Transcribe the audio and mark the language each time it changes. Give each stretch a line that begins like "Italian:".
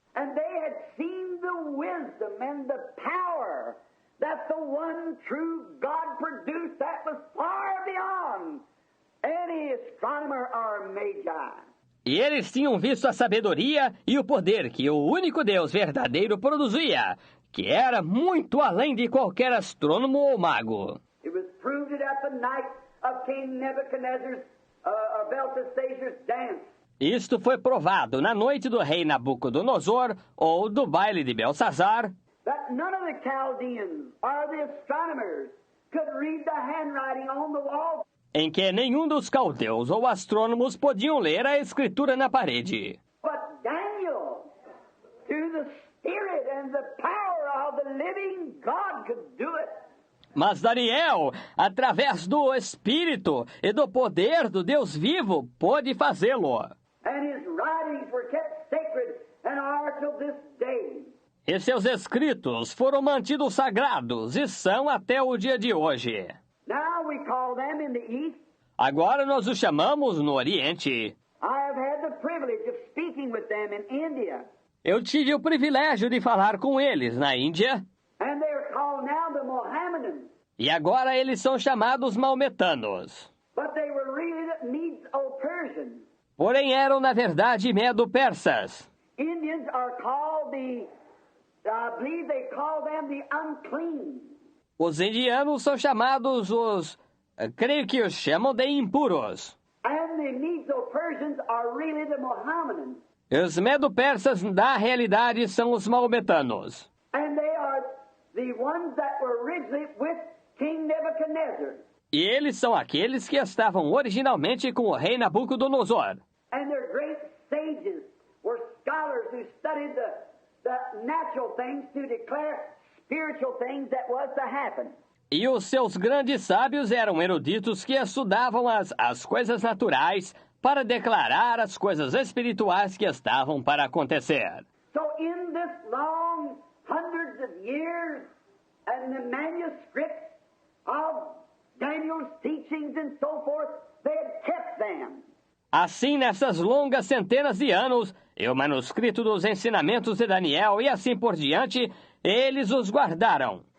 English: And they had seen the wisdom and the power that the one true God produced that was far beyond any astronomer or magi.
Portuguese: E eles tinham visto a sabedoria e o poder que o único Deus verdadeiro produzia, que era muito além de qualquer astrônomo ou mago.
English: It was proved at the night of King Nebuchadnezzar's Belteshazzar's dance.
Portuguese: Isto foi provado na noite do rei Nabucodonosor ou do baile de Belsazar,
English: That none of the Chaldeans or the astronomers could read the handwriting on the wall.
Portuguese: em que nenhum dos caldeus ou astrônomos podiam ler a escritura na parede.
English: But Daniel, through the Spirit and the power of the living God, could do it.
Portuguese: Mas Daniel, através do Espírito e do poder do Deus vivo, pôde fazê-lo.
English: And his writings were kept sacred and are till this day.
Portuguese: E seus escritos foram mantidos sagrados e são até o dia de hoje.
English: Now we call them in the East.
Portuguese: Agora nós os chamamos no Oriente.
English: I have had the privilege of speaking with them in India.
Portuguese: Eu tive o privilégio de falar com eles na Índia.
English: And they are called now the Mohammedans.
Portuguese: E agora eles são chamados maometanos.
English: But they were really the Medo-Persians.
Portuguese: Porém eram, na verdade, medo-persas.
English: Indians are called I believe they call them the unclean.
Portuguese: Os indianos são chamados creio que os chamam de impuros.
English: And the Medo-Persians are really the Mohammedans.
Portuguese: E os medo-persas, na realidade, são os maometanos.
English: And they are the ones that were originally with King Nebuchadnezzar.
Portuguese: E eles são aqueles que estavam originalmente com o rei Nabucodonosor.
English: And their great sages were scholars who studied the natural things to declare spiritual things that was to happen.
Portuguese: E os seus grandes sábios eram eruditos que estudavam as coisas naturais para declarar as coisas espirituais que estavam para acontecer.
English: So in this long hundreds of years and the manuscripts of Daniel's teachings and so forth, they had kept them.
Portuguese: Assim, nessas longas centenas de anos, e o manuscrito dos ensinamentos de Daniel e assim por diante, eles os guardaram.